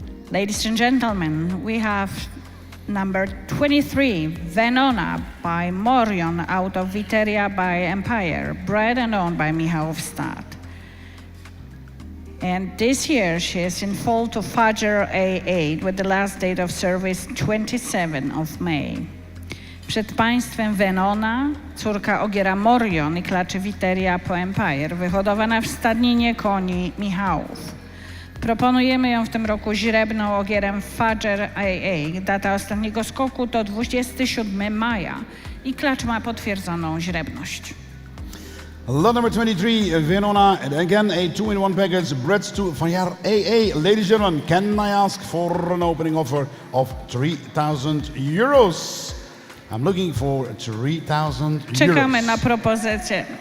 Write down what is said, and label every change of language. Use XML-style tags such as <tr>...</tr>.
<en>Ladies and gentlemen, we have number 23, Venona by Morion out of Viteria by Empire, bred and owned by Michał Wstad. And this year she is in foal to Fajr A8 with the last date of service 27 of May.</en> <pl>Przed Państwem Venona, córka ogiera Morion i klaczy Viteria po Empire, wyhodowana w stadninie koni Michałów. Proponujemy ją w tym roku źrebną ogierem Fajr AA. Data ostatniego skoku to 27 maja i klacz ma potwierdzoną źrebność.</pl> <en>Lot number 23, Venona, and again a 2-in-1 package, Breds to Fayar AA. Ladies and gentlemen, can I ask for an opening offer of 3,000 euros? I'm looking for 3,000 euros.</en> <pl>Czekamy na propozycję.</pl>